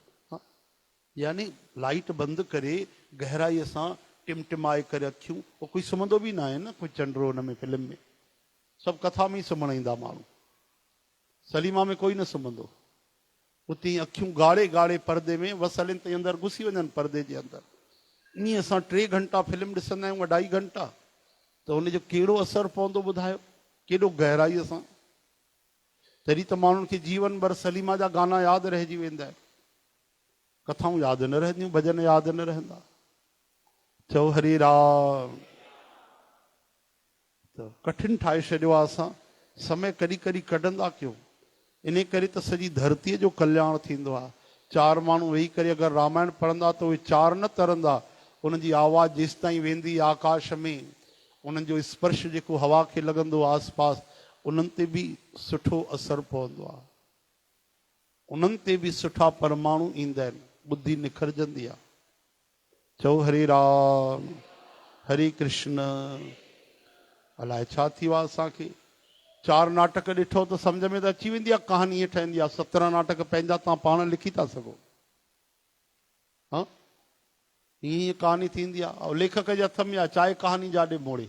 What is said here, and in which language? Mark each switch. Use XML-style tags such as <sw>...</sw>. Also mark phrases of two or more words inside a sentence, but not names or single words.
<sd>हा, यानी लाइट बंदि करे गहराईअ सां टिमटिमाए करे अखियूं, पोइ कोई सुम्हंदो बि न आहे न, कोई चंडरो हुन में फिल्म में, सभु कथा में ई सुम्हण ईंदा माण्हू, सलीमा में कोई न सुम्हंदो। उते अखियूं ॻाढ़े ॻाढ़े परदे में वसल ताईं अंदरि घुसी वञनि, परदे जे अंदरि। ईअं असां 3 घंटा फिल्म ॾिसंदा आहियूं, 2.5 घंटा, त हुनजो कहिड़ो असरु पवंदो ॿुधायो, केॾो गहराईअ सां। तॾहिं त माण्हुनि खे जीवन भर सलीमा जा गाना यादि रहिजी वेंदा आहिनि, कथाऊं यादि न रहंदियूं, भॼन यादि न रहंदा। चओ हरे राम। त कठिन ठाहे छॾियो आहे असां, समय कॾहिं कॾहिं कढंदा कयो। इन करे त सॼी धरतीअ जो कल्याण थींदो आहे। 4 माण्हू वेही करे अगरि रामायण पढ़ंदा त उहे 4 न तरंदा, उन्हनि जी आवाज़ जेसि ताईं वेंदी आकाश में, उन्हनि जो स्पर्श जेको हवा खे लॻंदो आसपास, उन्हनि ते बि सुठो असरु पवंदो आहे, उन्हनि ते बि सुठा परमाणु ईंदा आहिनि, बुद्धि निखरजंदी आहे। चओ हरे राम, हरे कृष्ण। अलाए छा थी वियो आहे असांखे, 4 नाटक ॾिठो त सम्झ में त अची वेंदी आहे, कहानी ईअं ठहंदी आहे। 17 नाटक पंहिंजा तव्हां पाण लिखी था सघो। हा, हीअं कहानी थींदी आहे, ऐं लेखक जे हथ में आहे, चाहे कहानी जाॾे मोड़े।</sd>